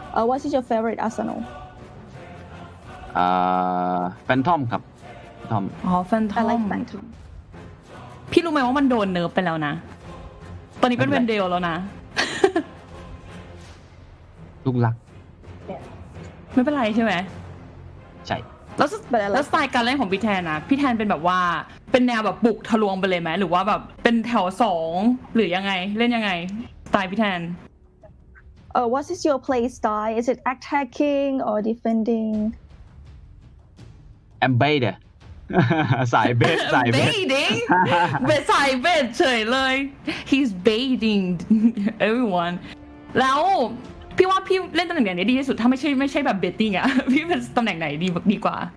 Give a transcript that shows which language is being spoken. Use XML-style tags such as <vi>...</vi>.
<en>What is your favorite arsenal?</en> <th>Phantom ครับ Phantom Phantom</th> <en>I like Phantom.</en> <th>พี่รู้ไหมว่ามันโดนเนิร์ฟไปแล้วนะตอนนี้เป็นเวนเดลแล้วนะ ลูกรัก ไม่เป็นไรใช่ไหม ใช่ แล้วสไตล์การเล่นของพี่แทนนะพี่แทนเป็นแบบว่าเป็นแนวแบบบุกทะลวงไปเลยไหมหรือว่าแบบเป็นแถว2หรือยังไงเล่นยังไงสไตล์พี่แทน</th> <en>What is your play style? Is it attacking or defending? I'm bait</en> <th>สายเบสสายเบส สายเบสเฉยเลย</th> <en>he's baiting everyone</en> <th>แล้วพี่ว่าพี่เล่นตำแหน่งไหนดีที่สุดถ้าไม่ใช่แบบ betting อ่ะพี่เป็นตำแหน่งไหนดีกว่า</th>